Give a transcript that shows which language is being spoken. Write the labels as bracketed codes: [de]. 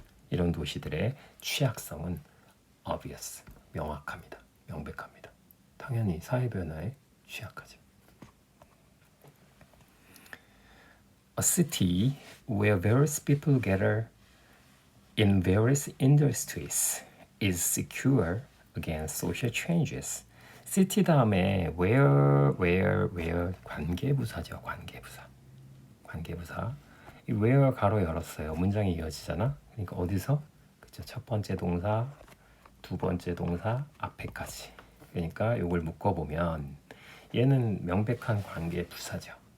[ko] 이런 도시들의 취약성은 obvious, 명백합니다. 당연히 사회 변화에 취약하죠. [en] A city where various people gather in various industries is secure against social changes. [ko] city 다음에 where 관계부사죠. 관계부사. 이 where 가로 열었어요. 문장이 이어지잖아. 그러니까 어디서? 그쵸? 첫 번째 동사, 두 번째 동사 앞에까지. 그러니까 이걸 묶어보면 얘는 명백한 관계부사죠.